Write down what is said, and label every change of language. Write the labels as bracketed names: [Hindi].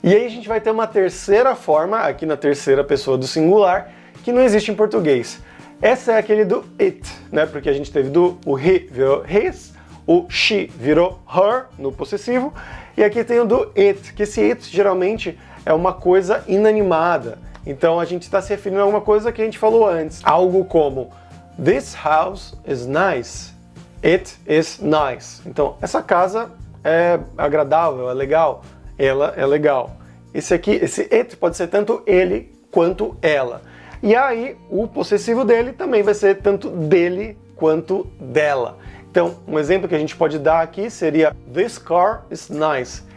[Portuguese] E aí a gente vai ter uma terceira forma, aqui na terceira pessoa do singular, que não existe em português. Essa é aquele do it, né? Porque a gente teve o he virou his, o she virou her no possessivo, e aqui tem o do it, que esse it geralmente é uma coisa inanimada. Então a gente está se referindo a alguma coisa que a gente falou antes. Algo como, [English] this house is nice. It is nice. [Portuguese] Então, essa casa é agradável, é legal. Ela é legal. Esse it pode ser tanto ele quanto ela. E aí, o possessivo dele também vai ser tanto dele quanto dela. Então, um exemplo que a gente pode dar aqui seria [English] This car is nice.